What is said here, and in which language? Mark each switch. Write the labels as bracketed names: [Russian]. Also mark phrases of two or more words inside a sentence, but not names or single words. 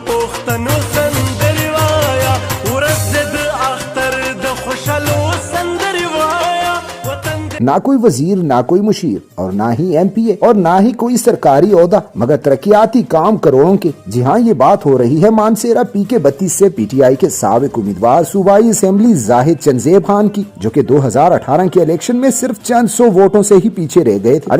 [Pashto] پښتنو سندري وایا ورځ د اختر د خوشالو سندري وایا وطن [Urdu] نہ کوئی وزیر، نہ کوئی مشیر اور نہ ہی ایم پی اے اور نہ ہی کوئی سرکاری عہدہ، مگر ترقیاتی کام کروڑوں کے. جی ہاں، یہ بات ہو رہی ہے مانسہرہ پی کے 32 سے پی ٹی آئی کے سابق امیدوار صوبائی اسمبلی زاہد چندیب خان کی، جو کہ 2018 کے الیکشن میں صرف چند 100 ووٹوں سے ہی پیچھے رہ گئے تھے.